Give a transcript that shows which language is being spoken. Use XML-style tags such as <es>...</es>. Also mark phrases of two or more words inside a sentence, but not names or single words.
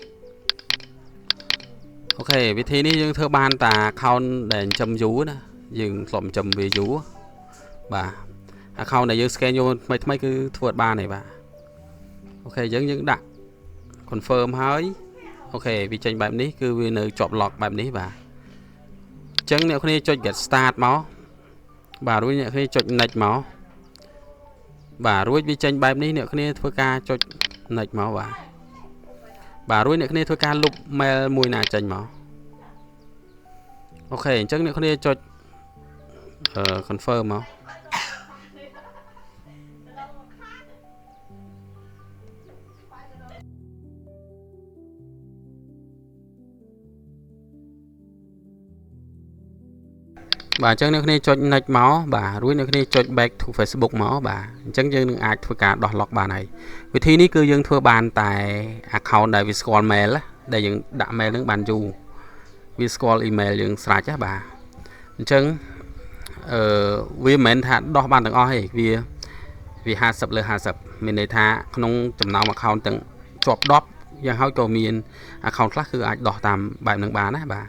<km>អូខេវិធីនេះយើងធ្វើបានតា account ដែលចិញ្ចឹមយូរណាយើងធ្លាប់ចិញ្ចឹមវាយូរបាទ account ដែលយើង scan យកថ្មីគឺធ្វើអត់បានទេបាទអូខេយើងដាក់ confirm ហើយអូខេវាចេញបែបនេះគឺវានៅជាប់ lock បែបនេះបាទអញ្ចឹងអ្នកគ្នាចុច</km> <en>get start</en> <km>មកបាទរួចអ្នកគ្នាចុច next មកបាទរួចវាចេញបែបនេះអ្នកគ្នាធ្វើការចុច next មកបាទរួចអ្នកគ្នាធ្វើការលុប mail មួយណាចេញមក អូខេអញ្ចឹងអ្នកគ្នាចុចconfirm មកបាទអញ្ចឹងអ្នកគ្នាចុច next មកបាទរួចអ្នក គ្នាចុច</km> <en>back to Facebook</en> <km>មកបាទអញ្ចឹងយើងនឹងអាចធ្វើការដោះ lock បានហើយវិធីនេះគឺយើងធ្វើបានតែ account ដែលវាស្គាល់ mail ដែលយើងដាក់ mail នឹងបានយូរវាស្គាល់ email យើងស្រេ ចណាបាទអញ្ចឹងវាមិនមែនថាដោះបានទាំងអស់ទេវា50 លើ 50មានន័យថាក្នុងចំណោម account ទាំងជាប់10យ៉ាងហោចក៏មាន account ខ្លះគឺអាចដោះតាមបែបហ្នឹងបានណាបាទ</km>